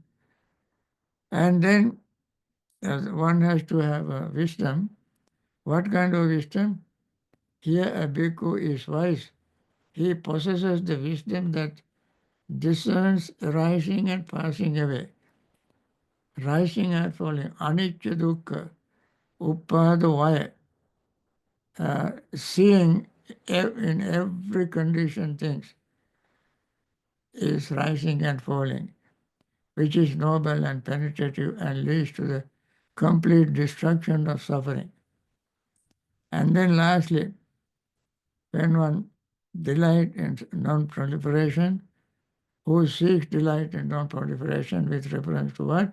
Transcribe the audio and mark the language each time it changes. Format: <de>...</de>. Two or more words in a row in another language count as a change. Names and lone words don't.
<en>And then one has to have wisdom. What kind of wisdom? Here a bhikkhu is wise. He possesses the wisdom that discerns rising and passing away, rising and falling,</en> <pi>anicca dukkha, uppada vaya,</pi> <en>seeing in every condition things is rising and falling, which is noble and penetrative and leads to the complete destruction of suffering. And then lastly, when one delight in non-proliferation, who seeks delight in non-proliferation with reference to what?</en>